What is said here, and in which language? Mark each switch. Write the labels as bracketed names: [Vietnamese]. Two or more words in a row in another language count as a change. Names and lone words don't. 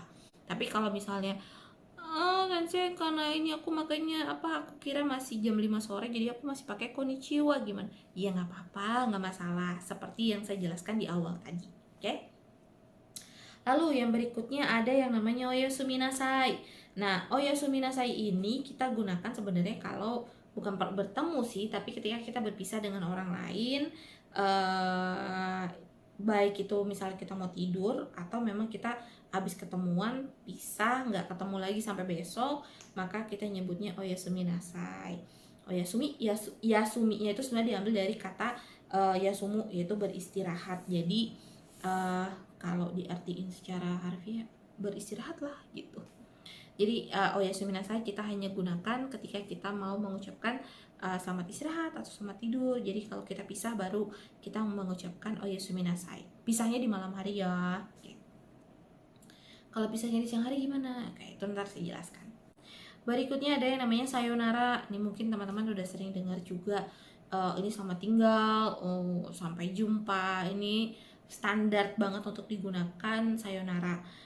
[Indonesian] Tapi kalau misalnya Sensei, karena ini aku makanya aku kira masih jam 5 sore, jadi aku masih pakai konnichiwa, gimana? Ya nggak apa-apa, nggak masalah, seperti yang saya jelaskan di awal tadi. Oke? Lalu yang berikutnya ada yang namanya [Japanese] おやすみなさい. [Indonesian] Nah, [Japanese] おやすみなさい [Indonesian] ini kita gunakan sebenarnya kalau bukan bertemu sih, tapi ketika kita berpisah dengan orang lain, baik itu misalnya kita mau tidur atau memang kita habis ketemuan pisah, nggak ketemu lagi sampai besok, maka kita nyebutnya [Japanese] おやすみなさい. [Indonesian] Oyasumi, yasuminya itu sebenarnya diambil dari kata yasumu, yaitu beristirahat. Jadi kalau diartiin secara harfiah, beristirahatlah gitu. Jadi [Japanese] おやすみなさい [Indonesian] kita hanya gunakan ketika kita mau mengucapkan selamat istirahat atau selamat tidur. Jadi kalau kita pisah baru kita mengucapkan [Japanese] おやすみなさい. [Indonesian] Pisahnya di malam hari ya. Oke. Kalau pisahnya di siang hari gimana? Oke, itu ntar saya jelaskan. Berikutnya ada yang namanya sayonara. Ini mungkin teman-teman udah sering dengar juga. Ini selamat tinggal, sampai jumpa. Ini standar banget untuk digunakan sayonara.